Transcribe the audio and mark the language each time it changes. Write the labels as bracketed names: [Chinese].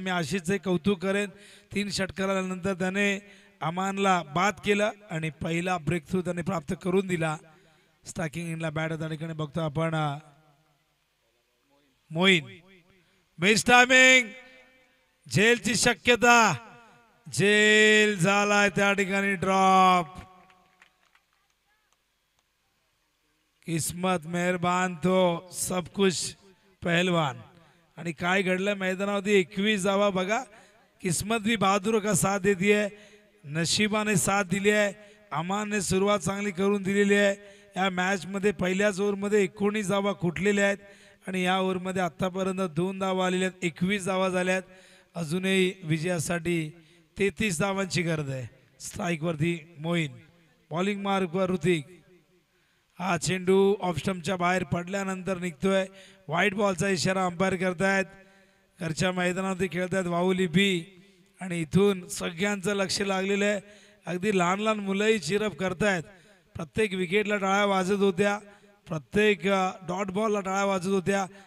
[Marathi] मी आशिषचे कौतुक करेन, 3 षटकारानंतर त्याने अमानला बाद केलं आणि पहिला ब्रेक थ्रू त्याने प्राप्त करून दिला। स्टॅकिंग इनला बॅट त्या ठिकाणी बघतो आपण मोईन। मिस टायमिंग, झेलची शक्यता, झेल झालाय त्या ठिकाणी ड्रॉप। [Hindi] किस्मत मेहरबान तो सब कुछ पहलवान। [Marathi] आणि काय घडलं मैदानावरती 21 धावा बघा। [Hindi] किस्मत भी बहादुर का साथ देती है, [Marathi] नशिबाने साथ दिली आहे। अमानने सुरुवात चांगली करून दिलेली आहे। या मॅच मध्ये पहिल्याच ओव्हरमध्ये 19 धावा कुठलेल्या आहेत आणि या ओव्हरमध्ये आतापर्यंत 2 धावा आलेल्या आहेत, 21 धावा झाल्यात। अजूनही विजयासाठी 33 धावांची गरज आहे। स्ट्राईक वरती मोईन, बॉलिंग मार्क वर ऋतिक। हा चेंडू ऑफ स्टंपच्या बाहेर पडल्यानंतर निघतोय, व्हाईट बॉलचा इशारा अंपायर करतायत। घरच्या मैदानावरती खेळतायत वाहुली बी आणि इथून सगळ्यांचं लक्ष लागलेलं आहे। अगदी लहान लहान मुलंही चिरप करतायत। प्रत्येक विकेटला टाळ्या वाजत होत्या, प्रत्येक डॉट बॉलला टाळ्या वाजत होत्या।